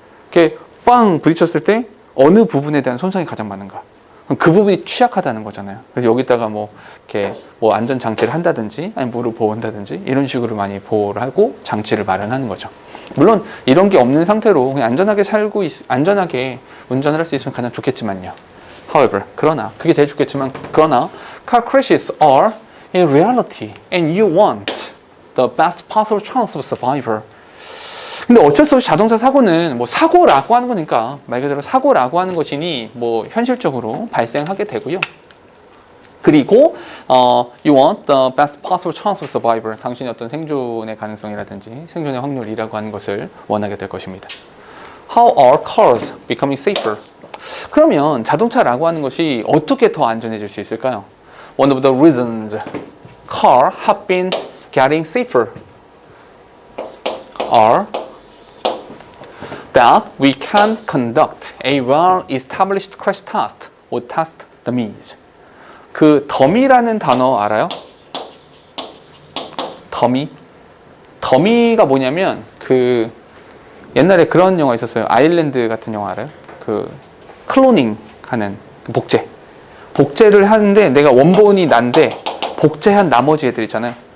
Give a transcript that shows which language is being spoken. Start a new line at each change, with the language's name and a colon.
Korean: 이렇게 빵 부딪혔을 때 어느 부분에 대한 손상이 가장 많은가. 그럼 그 부분이 취약하다는 거잖아요. 그래서 여기다가 이렇게 안전 장치를 한다든지, 아니 무릎 보호한다든지 이런 식으로 많이 보호를 하고 장치를 마련하는 거죠. 물론 이런 게 없는 상태로 그냥 안전하게 운전을 할 수 있으면 가장 좋겠지만요.
English: However,
Korean: 그러나 그게 제일 좋겠지만 그러나
English: car crashes are a reality and you want the best possible chance of survivor.
Korean: 근데 어쩔 수 없이 자동차 사고는 사고라고 하는 거니까 말 그대로 사고라고 하는 것이니 현실적으로 발생하게 되고요. 그리고
English: you want the best possible chance of survivor.
Korean: 당신의 어떤 생존의 가능성이라든지 생존의 확률이라고 하는 것을 원하게 될 것입니다.
English: How are cars becoming safer?
Korean: 그러면 자동차라고 하는 것이 어떻게 더 안전해질 수 있을까요?
English: One of the reasons cars have been getting safer are that we can conduct a well-established crash test or test dummies.
Korean: 그 더미라는 단어 알아요? 더미가 뭐냐면 그 옛날에 그런 영화 있었어요. 아일랜드 같은 영화 알아요? 그 클로닝 하는 그 복제를 하는데 내가 원본이 난데 복제한 나머지 애들 있잖아요.